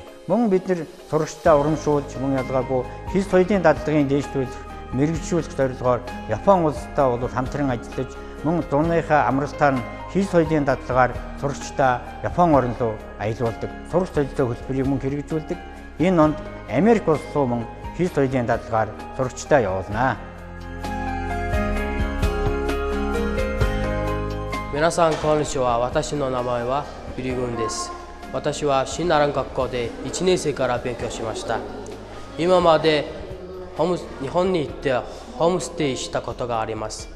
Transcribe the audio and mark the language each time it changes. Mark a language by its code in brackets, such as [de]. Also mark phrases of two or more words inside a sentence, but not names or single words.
[mn] Мөн бид нар сурагчдаа урамшуулж, мөн ялгаагүй хэл соёлын дадлагын дээшлүүлэх, мэргэжлүүлэх зорилгоор Япон улстай бол хамтран ажиллаж, мөн зуныхаа амралтаар нь хэл соёлын дадлагаар сурагчдаа Япон орн руу аялуулдаг. Сурагч соёлын хөтөлбөрийг мөн хэрэгжүүлдэг. Энэ онд Америк улс руу мөн хэл соёлын дадлагаар сурагчдаа явуулнаа. [ja] 皆さんこんにちは。私の名前はビリグンです。私は新奈良学校で1年生から勉強しました。今まで日本に行ってホームステイしたことがあります。